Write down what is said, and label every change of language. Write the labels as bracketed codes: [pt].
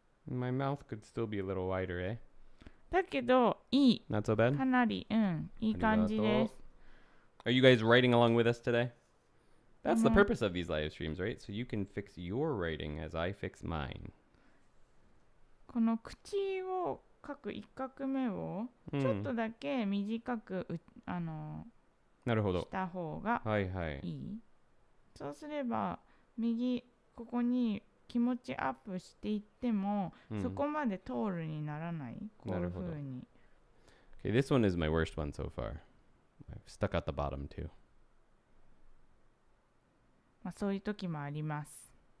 [en] My mouth could still be a little wider, eh? [ja] だけど、いい。 [en] Not so bad? [ja] かなり、いい感じです。 [en] Are you guys writing along with us today? That's the purpose of these live streams, right? So you can fix your writing as I fix mine. [ja] この口を書く1画目をちょっとだけ短くなるほど。した方がはいはい。いい。そうすればここに気持ちアップしていっても、そこまで通るにならない。こういう風に。 [en] Okay, this one is my worst one so far. I've stuck at the bottom too. [ja] まあそういう時もあります。